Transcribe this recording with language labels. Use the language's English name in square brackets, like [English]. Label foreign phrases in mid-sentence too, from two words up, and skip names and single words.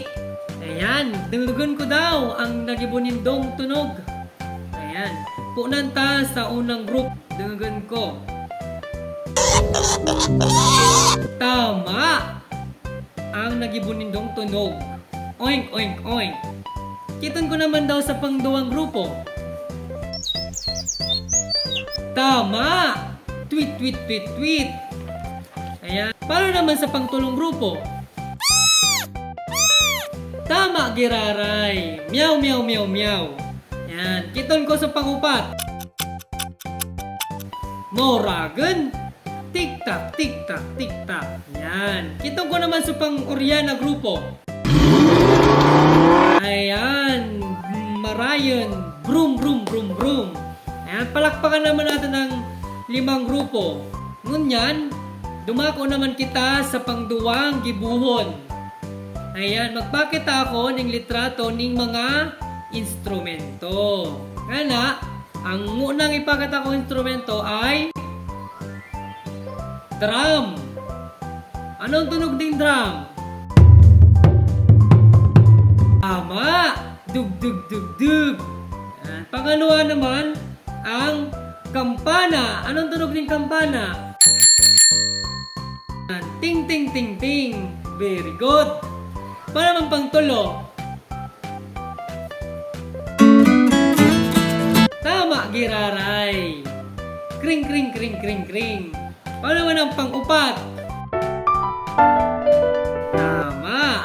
[Bikol] Ayan, dungdugan ko daw ang nagibo nindong tunog. Ayan, punan ta sa unang group. Dungdugan ko. Tama! Ang nagibo nindong tunog. Oink, oink, oink. Kitan ko naman daw sa pangduwang grupo. Tama! Tweet, tweet, tweet, tweet. Ayan. [Filipino] Paano naman sa pangtulong grupo? [Bikol] Tama, giraray. Meow, meow, meow, meow. Ayan. Kitan ko sa pangupat. Moragan. Tik-tak, tik-tak, tik-tak. Ayan. Kitan ko naman sa pang-Orya na grupo. Ayan. Marayan. Broom, broom, broom, broom. Ayan. [Filipino] Palakpakan naman natin ng 5 grupo. [Bikol] Ngunyan, dumako naman kita sa pangduwang gibuhon. [Filipino] Ayan, magpakita ako ng litrato ng mga instrumento. Kaya ang unang ipakita ko instrumento ay drum. Anong tunog ng drum? Tama! Dug, dug, dug, dug. Ayan. Pangalawa naman, ang kampana. Anong tunog ng kampana? Ayan. Ting, ting, ting, ting. [English] Very good. [Bikol] Para naman pangtulo. Tama, giraray. Kring, kring, kring, kring, kring. Para naman ang pang-upat. Tama.